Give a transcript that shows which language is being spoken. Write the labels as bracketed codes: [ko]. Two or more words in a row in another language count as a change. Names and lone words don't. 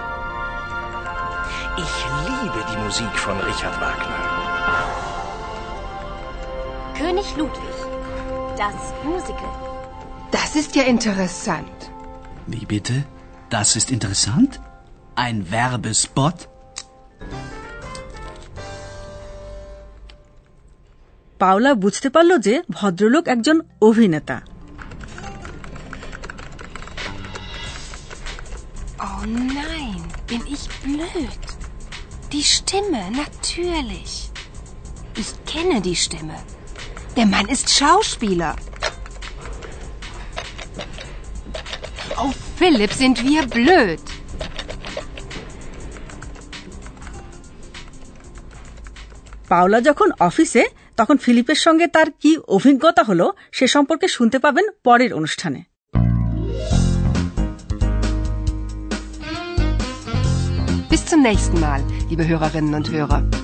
[de] Ich liebe die Musik von Richard Wagner. König Ludwig. Das Musical. Das ist ja interessant. Wie bitte? Das ist interessant? Ein Werbespot? [bn] পাওলা বুঝতে পারল যে ভদ্রলোক একজন অভিনেতা। [de] Oh nein, bin ich blöd. Die Stimme, natürlich. Ich kenne die Stimme. Der Mann ist Schauspieler. Oh, Philipp, sind wir blöd. [bn] পাওলা যখন অফিসে তখন ফিলিপের সঙ্গে তার কি অভিজ্ঞতা হলো সে সম্পর্কে শুনতে পাবেন পরের অনুষ্ঠানে। [de] Bis zum nächsten Mal, liebe Hörerinnen und Hörer.